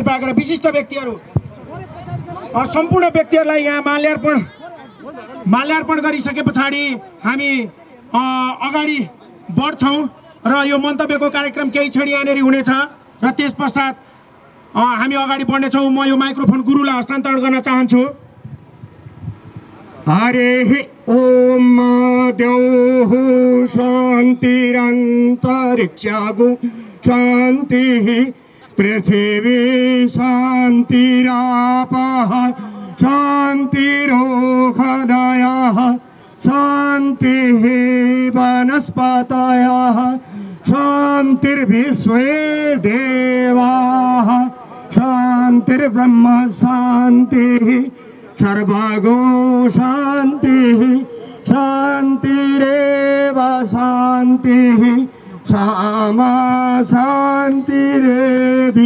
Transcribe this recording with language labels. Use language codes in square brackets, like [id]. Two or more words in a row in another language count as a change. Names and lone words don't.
[ne] कृपया गरेर विशिष्ट व्यक्तिहरू सम्पूर्ण व्यक्तिहरूलाई यहाँ माल्यार्पण गरिसके पछाडि हामी अगाडि बढ्छौँ र यो मन्तव्यको कार्यक्रम केही क्षण यहाँनिर हुनेछ र त्यस पश्चात हामी अगाडि बढ्नेछौँ। म यो माइक्रोफोन गुरुलाई हस्तान्तरण गर्न चाहन्छु। [sa] हरे ओम द्यौः शान्तिरन्तरिक्षगु शान्तिः पृथिवी शान्तिरापः शान्तिरोषधयः शान्तिः वनस्पतयः शान्तिर्विश्वे देवाः शान्तिर्ब्रह्म शान्तिः सर्वगो शान्तिः शान्तिरेव शान्तिः सामा शान्तिरेधि।